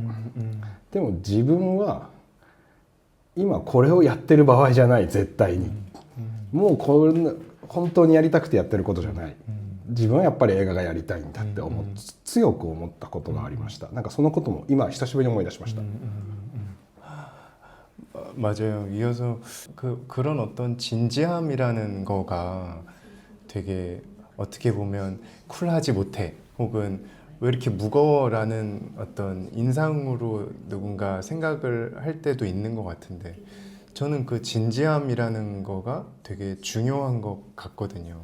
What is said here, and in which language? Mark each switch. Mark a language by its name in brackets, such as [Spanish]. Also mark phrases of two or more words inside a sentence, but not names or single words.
[Japanese] でも自分は今これをやってる場合じゃない、絶対に。もう本当にやりたくてやってることじゃない。自分はやっぱり映画がやりたいんだって強く思ったことがありました。なんかそのことも今久しぶりに思い出しました。 [Korean] 맞아요. 이어서 그런 어떤 진지함이라는 거가 되게 어떻게 보면 쿨하지 못해 혹은 왜 이렇게 무거워라는 어떤 인상으로 누군가 생각을 할 때도 있는 것 같은데 저는 그 진지함이라는 거가 되게 중요한 것 같거든요.